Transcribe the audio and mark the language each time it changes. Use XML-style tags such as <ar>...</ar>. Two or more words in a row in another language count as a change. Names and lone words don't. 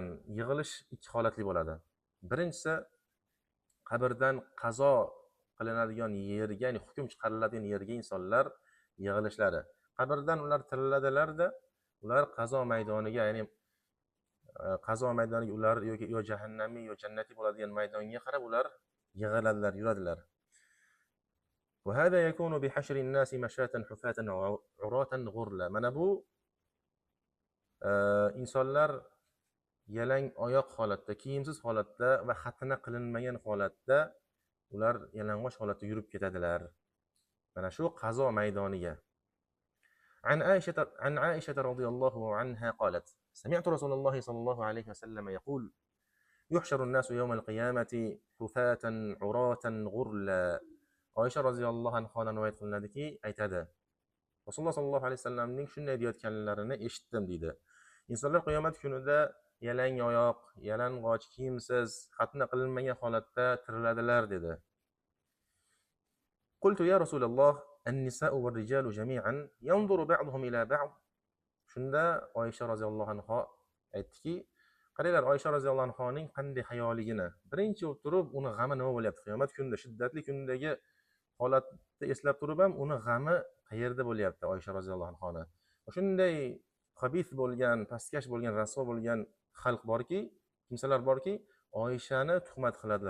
<uz>Yig'ilish ikki holatli bo'ladi. Birinchisi, qabrdan qazo qilinadigan yerga, ya'ni hukm chiqariladigan yerga insonlar yig'ilishlari. Qabrdan ular tiriladilar-da, ular qazo maydoniga, ya'ni qazo maydoniga ular yoki yo jahannamiy yo jannatiy bo'ladigan maydonga qarab ular yig'iladilar, yuradilar.</uz> <ar>وهذا يكون بحشر الناس مشاة حفاة عراة غرلا.</ar> <uz>Mana bu insonlar yalang oyoq holatda, kiyimsiz holatda va xatna qilinmagan holatda ular yalang'och holatda yurib ketadilar. Mana shu qazo maydoniga.</uz> <ar>عن عائشة رضي الله عنها قالت: سمعت رسول الله صلى الله عليه وسلم يقول: يحشر الناس يوم القيامة حفاة عراة غرلا.</ar> <uz>Oysha roziyallohu anhodan rivoyat qilinadiki, aytadi: Rasululloh sallallohu alayhi vasallamning shunday deyotganlarini eshitdim deydi. Insonlar qiyomat kunida yalang oyoq, yalang'och, kiyimsiz, xatna qilinmagan holatda tiriladilar dedi.</uz> <ar>قلت يا رسول الله النساء والرجال جميعا ينظر بعضهم إلى بعض.</ar> <uz>Shunda Oysha roziyallohu anha aytdiki, qaranglar, Oysha roziyallohu anhoning qanday hayoligini. Birinchi o'tirib uni g'ami nima bo'lyapti? Qiyomat kunida, shiddatli kundagi holatni eslab turib ham uni g'ami qayerda bo'lyapti Oysha roziyallohu anhoni. Shunday xabis bo'lgan, pastkash bo'lgan, rasvo bo'lgan xalq borki, kimsalar borki, Oyshani tuhmat qiladilar.</uz>